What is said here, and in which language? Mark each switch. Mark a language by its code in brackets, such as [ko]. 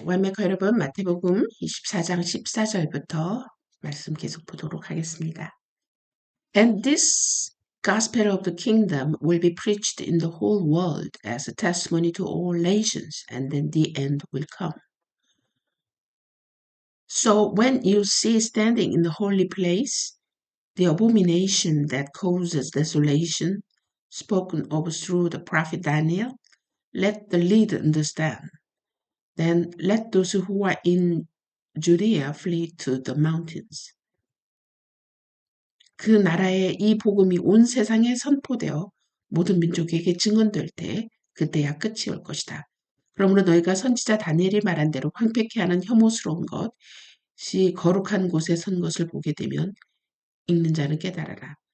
[ko] 완메커 여러분, 마태복음 24장 14절부터 말씀 계속 보도록 하겠습니다. [en] And this gospel of the kingdom will be preached in the whole world as a testimony to all nations, and then the end will come. So when you see standing in the holy place the abomination that causes desolation, spoken of through the prophet Daniel, let the leader understand. Then let those who are in Judea flee to the mountains. [ko] 그 나라에 이 복음이 온 세상에 선포되어 모든 민족에게 증언될 때 그때야 끝이 올 것이다. 그러므로 너희가 선지자 다니엘이 말한 대로 황폐케 하는 혐오스러운 것이 거룩한 곳에 선 것을 보게 되면 읽는 자는 깨달아라.